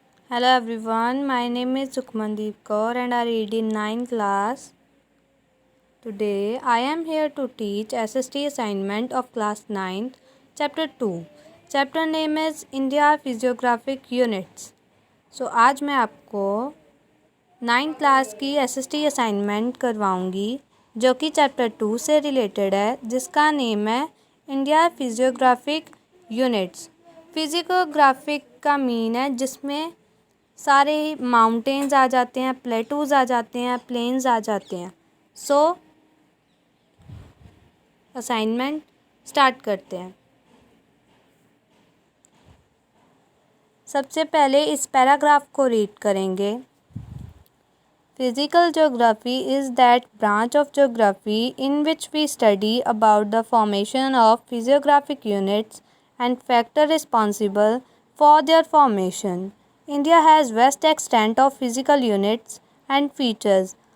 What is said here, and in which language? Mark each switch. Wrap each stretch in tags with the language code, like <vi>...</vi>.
<en>Hello everyone, my name is Sukhmandeep Kaur and I read in 9th class. Today I am here to teach SST assignment of class 9th, chapter 2. Chapter name is India Physiographic Units.</en> <hi>So आज मैं आपको 9th class की SST assignment करवाऊंगी जो कि chapter 2 से related है, जिसका name है इंडिया फिजियोग्राफिक यूनिट्स। फिजियोग्राफिक का मीन है जिसमें सारे माउंटेन्स आ जाते हैं, प्लेटूज़ आ जाते हैं, प्लेन्स आ जाते हैं। सो असाइनमेंट स्टार्ट करते हैं। सबसे पहले इस पैराग्राफ को रीड करेंगे।</hi> <en>Physical geography is that branch of geography in which we study about the formation of physiographic units and factors responsible for their formation. India has vast extent of physical units and features.</en>